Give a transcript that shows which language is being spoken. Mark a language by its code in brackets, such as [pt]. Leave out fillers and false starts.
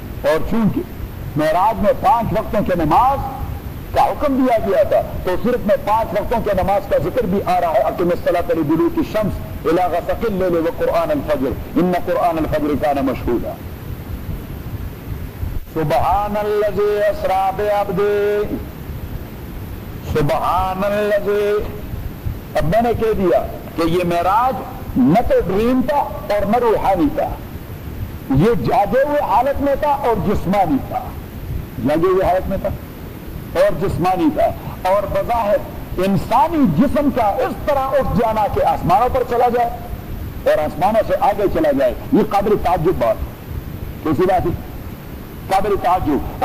[ur] اور چونکہ معراج میں پانچ وقتوں کی نماز کا حکم دیا گیا تھا تو صرف میں پانچ وقتوں کی نماز کا ذکر بھی آ رہا ہے, اقم الصلاۃ لدلوک الشمس الى غسق الليل وقرآن الفجر ان قرآن الفجر کان مشہودا. [ar] سبحان الذی اسرا بعبدہ, سبحان الذی, [ur] اب میں نے کہہ دیا کہ یہ معراج نہ تو ڈریم تھا اور نہ روحانی تھا, یہ جاگے ہوئے حالت میں تھا اور جسمانی تھا, جاگے ہوئے حالت میں تھا اور جسمانی تھا, اور بظاہر انسانی جسم کا اس طرح اٹھ جانا کہ آسمانوں پر چلا جائے اور آسمانوں سے آگے چلا جائے, یہ قابل تعجب بات, کیسی بات ہے قابل تعجب.